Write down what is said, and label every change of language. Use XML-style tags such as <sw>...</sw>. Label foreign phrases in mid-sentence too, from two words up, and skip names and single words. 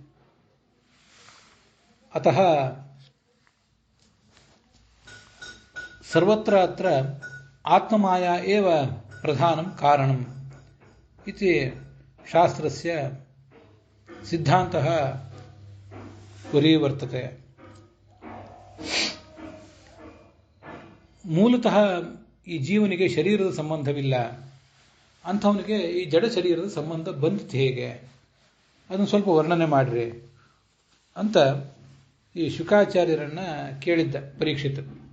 <sa>अतः सर्वत्र अत्र आत्ममाया एव प्रधानं कारणम् इति शास्त्रस्य सिद्धान्तः वर्तते।</sa> <kn>ಮೂಲತಃ ಈ ಜೀವನಿಗೆ ಶರೀರದ ಸಂಬಂಧವಿಲ್ಲ, ಅಂಥವನಿಗೆ ಈ ಜಡ ಶರೀರದ ಸಂಬಂಧ ಬಂದಿತ್ತು ಹೇಗೆ? ಅದನ್ನು ಸ್ವಲ್ಪ ವರ್ಣನೆ ಮಾಡ್ರಿ ಅಂತ ಈ ಶುಕಾಚಾರ್ಯರನ್ನ ಕೇಳಿದ್ದ ಪರೀಕ್ಷಿತ.</kn>